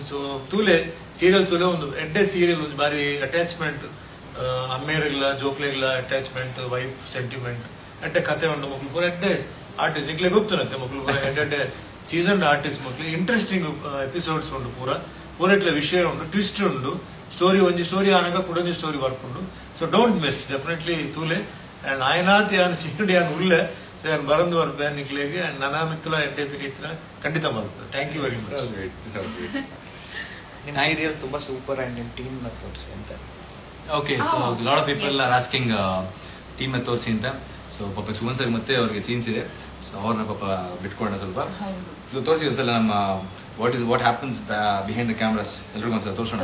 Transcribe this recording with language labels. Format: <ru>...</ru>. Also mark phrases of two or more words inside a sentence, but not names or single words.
<tcy>ಸೊ ತೂಲೆ ಸೀರಿಯಲ್ ತೂಲೆ ಒಂದು ಎಡ್ಡೆ ಸೀರಿಯಲ್ ಒಂದು ಬಾರಿ ಅಟ್ಯಾಚ್ಮೆಂಟ್, ಅಮ್ಮೇರಿಲ್ಲ ಜೋಕ್ಲೆಗಿಲ್ಲ ಅಟ್ಯಾಚ್ಮೆಂಟ್,</tcy> <en>wife sentiment,</en> <tcy>ಎಡ್ಡೆ ಕತೆ ಉಂಟು ಮಕ್ಕಳು ಪೂರ ಎಡ್ಡೆ ಆರ್ಟಿಸ್ಟ್ ನಿಕ್ಲೆ ಗೊತ್ತುನಂತೆ ಮಕ್ಕಳು ಪೂರ ಎಡ್ಡೆ</tcy> <en>season artist</en> <tcy>ಮಕ್ಕಳು.</tcy> <en>interesting episodes</en> <tcy>ಉಂಟು, ಪೂರ ಇಟ್ಲ ವಿಷಯ ಉಂಟು, ಟ್ವಿಸ್ಟ್ ಉಂಟು, ಸ್ಟೋರಿ ಒಂಜಿ ಸ್ಟೋರಿ ಆನಾಗ ಕುಡೊಂಜಿ ಸ್ಟೋರಿ ಬರ್ಕೊಂಡು.</tcy> <en>so don't miss definitely ತೂಲೆ.</en> <tcy>ಅಂಡ್ ಆಯ್ನಾತಿ ಯಾನ್ ಸಿಂಗಡಿ ಯಾನ್ ಉಳ್ಳೆ ಸರ್ ಬರಂದು ಬರ್ಪೆ ನಿಕ್ಲೆಗೆ. ಅಂಡ್ ನನ್ನ ಮಿಕ್ಕಲ ಎಡ್ಡೆ ಪಿನಿತ್ರ ಖಂಡಿತ ಬರ್ಪೆ.</tcy> <en>Thank you very much.</en> <kn>ನಿಮ್ಮ ಸೀರಿಯಲ್ ತುಂಬಾ</kn> <en>super and</en> <kn>ನಿಮ್ಮ ಟೀಮ್ ನ ತೋರಿಸಿ ಅಂತ.</kn> <en>Okay, so lot of people are asking team</en> <kn>ನ ತೋರಿಸಿ ಅಂತ. ಸೊ ಪಾಪ ಸುಮನ್ ಸರ್ ಮತ್ತೆ ಅವ್ರಿಗೆ ಸೀನ್ಸ್ ಇದೆ. ಸೊ ಅವ್ರನ್ನ ಪಾಪ ಬಿಟ್ಕೊಂಡ ಸ್ವಲ್ಪ ತೋರಿಸಿ ಒಂದ್ಸಲ ನಮ್ಮ</kn> <en>what happens behind the cameras</en> <kn>ಎಲ್ರಿಗೂ ಒಂದ್ಸಲ ತೋರಿಸೋಣ.</kn>